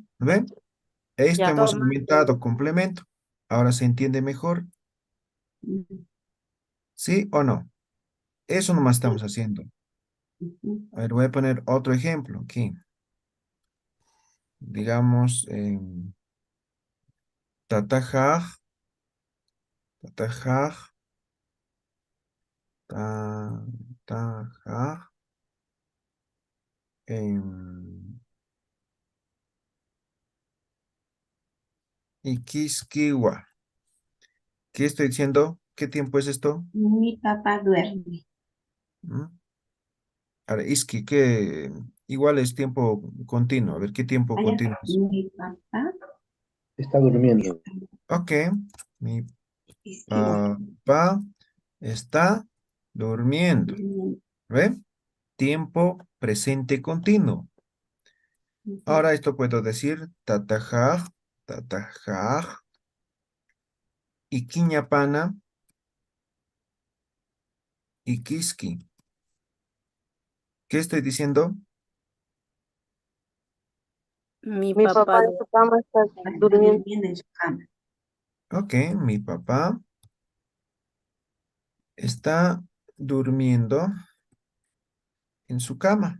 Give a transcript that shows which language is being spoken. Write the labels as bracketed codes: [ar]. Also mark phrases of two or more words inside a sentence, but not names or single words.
[es] ¿No ven? Esto ya. hemos Tomando aumentado complemento. Ahora se entiende mejor. Ujú. ¿Sí o no? Eso nomás estamos haciendo. Ujú. A ver, voy a poner otro ejemplo aquí. Digamos, [ay] tatajaj, tatajaj, tatajaj, ikiskiwa. [es] ¿Qué estoy diciendo? ¿Qué tiempo es esto? Mi papá duerme. ¿Mm? Ahora, iski, que igual es tiempo continuo. A ver, ¿qué tiempo Allá, continuo es? mi papá Está durmiendo. Ok, mi esquiva. papá está durmiendo. ¿Ve? Tiempo presente continuo. Ujú. [ay] Ahora esto puedo decir tatajaj, tatajaj, ikiñapana, ikiski. [es] ¿Qué estoy diciendo? mi Mi papá papá en su cama está Está durmiendo. durmiendo en su cama. Ok, mi papá está durmiendo en su cama.